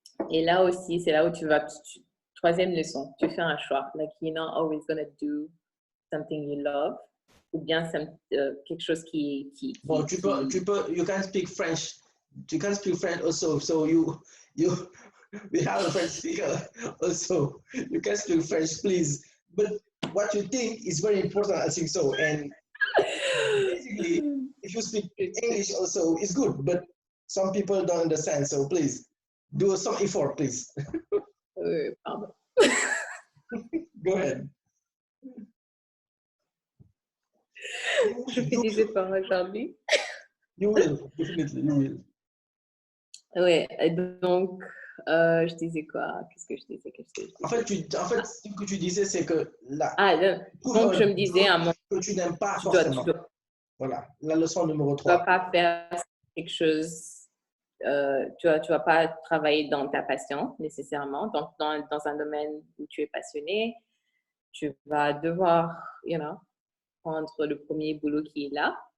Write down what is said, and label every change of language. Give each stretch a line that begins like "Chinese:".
French: Et là aussi, c'est là où tu vas... Troisième leçon, tu fais un choix.
English: Like, you're not always going to do something you love.
French: Ou bien quelque chose qui... Bon, tu peux,
English: you can speak French. You can speak French also, so we have a French speaker also. You can speak French, please. But what you think is very important, I think so. And basically, if you speak English also, it's good. But some people don't understand, so please, do some effort, please.
French: Pardon.
English: Go ahead.
French: Je fais des efforts aujourd'hui.
English: You will, definitely, you will.
French: Oui, donc, je disais quoi? Qu'est-ce que je disais? En fait, ce que tu disais, c'est que là. Donc, je me disais à mon... que tu n'aimes pas forcément. Voilà, la leçon numéro 3. Tu ne vas pas faire quelque chose, tu vas pas travailler dans ta passion nécessairement, donc dans un domaine où tu es passionné, tu vas devoir, you know, prendre le premier boulot qui est là.